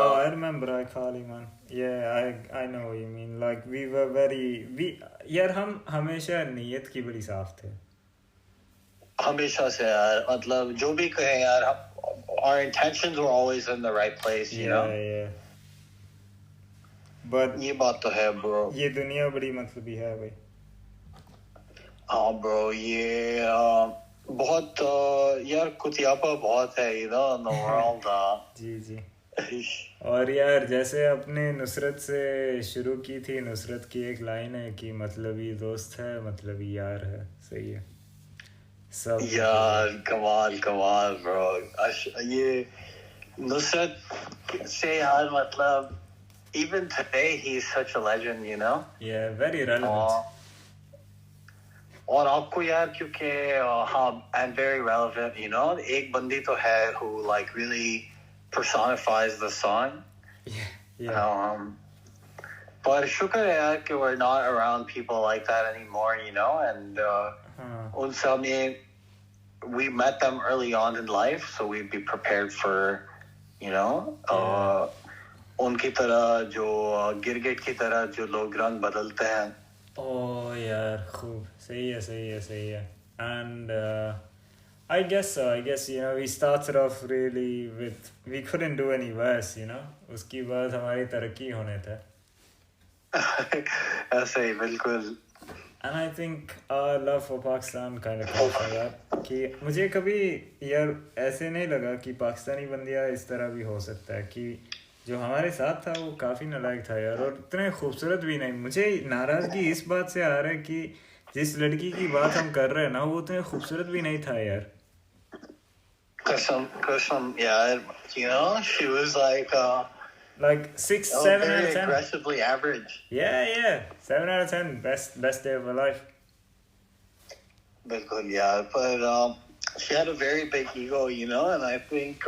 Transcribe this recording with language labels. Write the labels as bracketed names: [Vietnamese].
[English] Oh, I remember iCarly, man. Yeah, I know what you mean. Like we were [Hindi] यार हम हमेशा नीयत की बड़ी साफ थे. हमेशा से यार, मतलब जो भी कहें यार, [English] our intentions were always in the right place, you know. Yeah. But [Hindi] ये बात तो है bro. ये दुनिया बड़ी मतलबी है भाई. हाँ bro, ये बहुत यार कुतियापा बहुत है, [English] you know, in the world. [Hindi] जी. और यार जैसे अपने नुसरत से शुरू की थी, नुसरत की एक लाइन है कि मतलबी दोस्त है, मतलबी यार है. सही है सब यार. कमाल bro. ये नुसरत से यार, मतलब [English] even today he's such a legend, you know. Yeah, very relevant. [Hindi] और आपको यार क्योंकि हाँ, [English] and very relevant, you know. [Hindi] एक बंदी तो है [English] who like really personifies the song. Yeah. But [Hindi] शुक्र है यार कि [English] we're not around people like that anymore, you know. And [Hindi] उन सब में [English] we met them early on in life, so we'd be prepared for, you know, [Hindi] उनकी तरह जो गिरगिट की तरह जो लोग रंग बदलते हैं. Oh यार खूब. सही है. [English] And I guess you know, we started off really with, we couldn't do any worse, you know. [Hindi] उसकी बाद हमारी तरक्की होने थे. ऐसे ही बिल्कुल. [English] And I think our love for Pakistan kind of comes from that. [Hindi] कि मुझे कभी यार ऐसे नहीं लगा कि पाकिस्तानी बंदियाँ इस तरह भी हो सकता है, कि जो हमारे साथ था वो काफ़ी नालायक था यार, और इतने खूबसूरत भी नहीं. मुझे नाराज़गी इस बात से आ रहा है कि जिस लड़की की बात हम कर रहे हैं ना, वो इतने खूबसूरत भी नहीं था यार. कसम यार, [English] you know, she was like 6, 7 out of 10. Aggressively average. Yeah. 7 out of 10. Best day of her life. [Hindi] Bilkul, [English] yeah. But she had a very big ego, you know, and I think